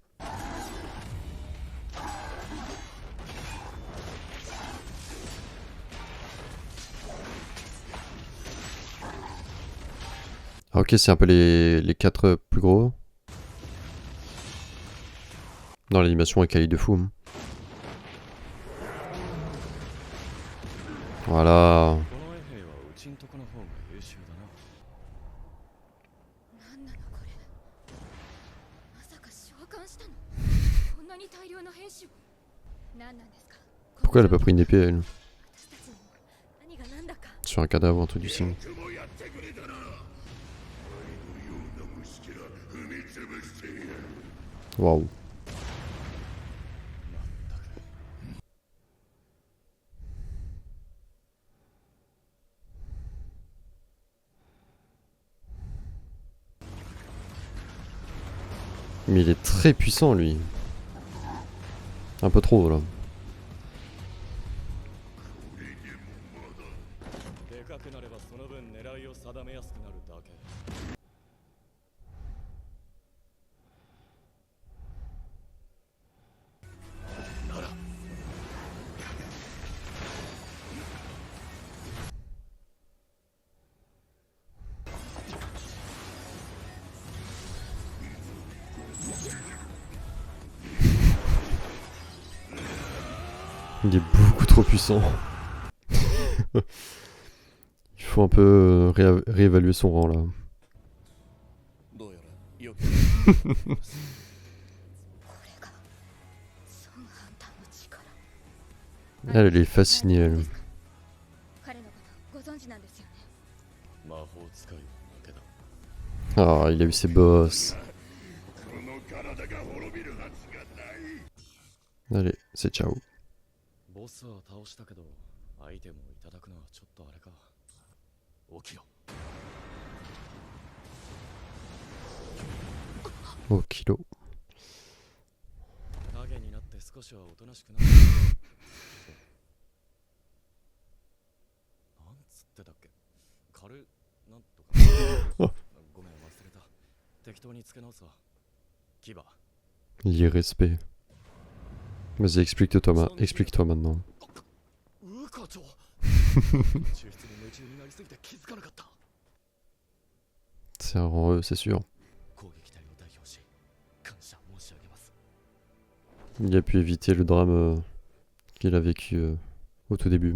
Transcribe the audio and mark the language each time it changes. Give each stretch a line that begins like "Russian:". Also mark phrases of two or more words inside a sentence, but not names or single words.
French: Ah, ok, c'est un peu les 4 plus gros. Non, l'animation est quali de fou. Hein. Voilà.
Japanese: なんなのこれ。まさか召喚したの。こんなに大量の兵士を。何なんですか。
French: Pourquoi elle a pas pris une épée elle
Japanese: 私たちにも何が何だか。
French: sur un cadavre ou un truc du style. Waouh. Mais il est très puissant lui. Un peu trop là.
Japanese: でかくなればその分狙いを定めやすくなるだけ。なら
French: Il est beaucoup trop puissant. Il faut un peu réévaluer son rang là.
Japanese: どうやらよくこれがソンハンターの力。
French: Elle est fascinée elle.
Japanese: 彼のことご存知なんですよね。魔法使いだけだ。
French: Ah, il a eu ses boss. Allez, c'est ciao.
Japanese: ボスは倒したけど、アイテムをいただくのはちょっとあれか。起きろ。
French: Au kilo.
Japanese: 影になって少しはおとなしくなる。なんつってたっけ。カルなんとか。ごめん忘れた。適当につけ直すわ。キバ。
French: Irrespect. Vas-y, explique-toi maintenant.
Japanese: ウーカ長。抽出に夢中になりすぎて気づかなかった。
French: C'est un rang E, c'est sûr.
Japanese: 攻撃隊を代表し、感謝申し上げます。
French: Il a pu éviter le drame qu'il a vécu au tout début.